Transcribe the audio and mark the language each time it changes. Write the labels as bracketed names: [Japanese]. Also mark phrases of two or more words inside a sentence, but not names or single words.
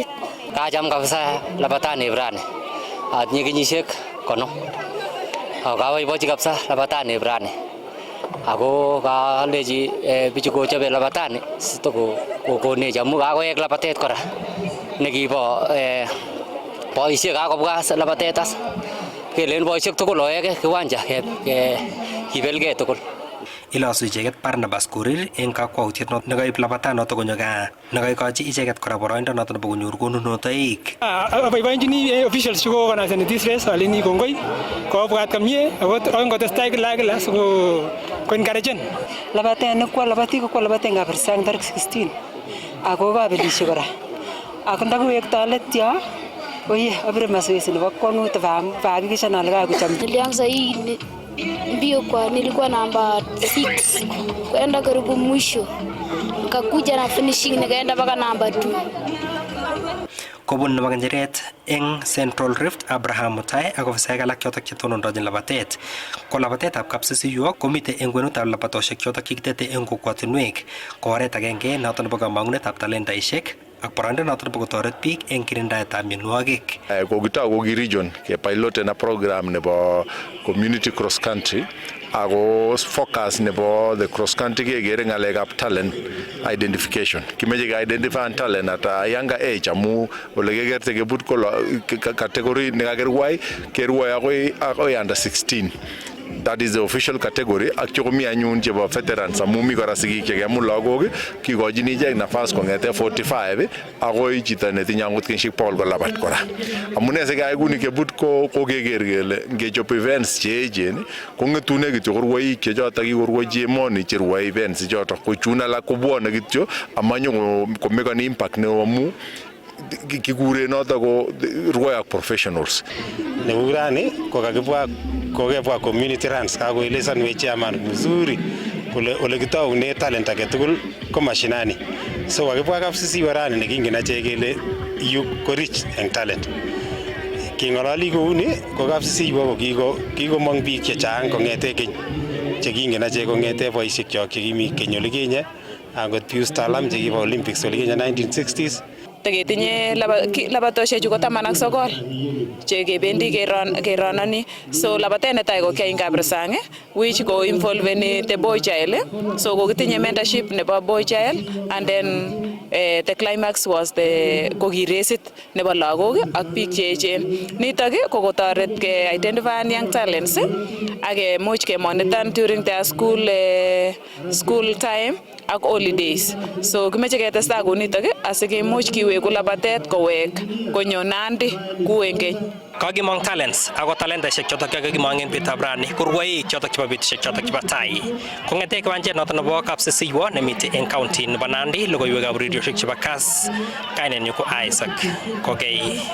[Kalenjin] Kacham kabisa labatani brani atinye kenyisiek 5 ako kaboibochi kabisa labatani brani ako kalechi bichu kochobe labatani sitokokonech amu kakoek labatet kora nekibo boisiek kakobwa labatet as kelen boisiek tugul oeke kiwanja kibelgei tugul. Ilosu icheket Barnabas Korir eng kakwautiet noto nekaib labatanoto konyo gaa nekaikochi icheket kora boroindo noto nebo konyor konunotoik. Aboiboenjini officials chekoorganisani [English] this race [Kalenjin] alini kongoi kobwat komie ako ngotestai kila siko encouragen. Labatet nekwo labati ko labatet ngapirsan tarik 16 ako kabelishe kora ako ndakiwekto let yo oye abire mazoezi nebo kwanut hakikisha nale kakucham. [Swahili] Nilianza hii mbio nilikuwa namba 6 kwenda karibu mwisho nikakuja na finishing nikaenda mpaka namba 2. [Kalenjin] Kobun nebo kenjeret eng Central Rift Abraham Mutai ak ofisaek alak chotok chetonondochin labatet. Ko labatetab Kapsisiywa komite eng kwenutab labatoshek chotok kikitete eng kokwotinwek ko oret agenge noto nebo kamang'unetab talentaishek ak boroindo noton bo kotoret biik eng kirindaetab mionwogik. Kokitou koki region ke pilot na program nebo [English] community cross country [Kalenjin] ako focus nebo [English] the cross country [Kalenjin] kekere ng'alekab [English] talent identification. [Kalenjin] Kimeche ke [English] identify talent at a younger age [Kalenjin] amu ole kekerte kebut ko category nekakerwai kerwai akoi [English] under 16. That is the official category. [Kalenjin] Ak chokomi anyun chebo veterans amu mi kora sigik chekemut lagok kikochin ichek nafas kong'ete 45 akoi chito netinye angot kenyisiek 100 kolabat kora. Amune sikeyai kuni kebut ko keker kele ngechop events cheechen kong'etune kityo korwoik chechoto kikorwochi emoni cherwoe events choto ko chun alak kobwone kityo amanyo komekani impact neo amu kikure noto ko rwoyak professionals. Nekurani kokebwa [English] community runs [Kalenjin] kakoelesanwech chairman mzuri ole kitoune talent age tugul ko mashinani. So kakibwa kapsisi warani nekingen achek kele yu ko rich eng talent. King'ololi kouni ko kapsisi ko kikomong biik chechang kong'ete keny chekingen achek kong'ete boisiek chok chekimi keny ole kinye angot Pius Talam chekibo Olympics ole kinye 1960s. Tegetinye labatoshe chu ko 19 chekebendi kerononi. So labatet netai ko kiai Kabrasang which ko involveni [English] the boy child. [Kalenjin] So kokitinye mentorship nebo [English] boy child and then the climax was [Kalenjin] kokiresit nebo lagok ak biik cheechen. Nitok ko kotoret ke [English] identify young talents [Kalenjin] ak kemuch ke [English] monitor during their school time [Kalenjin] ak holidays. So kimeche ketestai kunitok asikemuch kiweku labatet kowek konyo Nandi kuengeny. Kakimong talents ako talentaisiek chotok kakimong eng betutab rani korwoik chotok chebo betusiek chotok chebo tai. Kong'ete kiwanjet notok nebo kapsisiwo nemitei eng county nebo Nandi, logoiwekab rediosiek chebo Kass, kainenyu ko Isaac Kokei.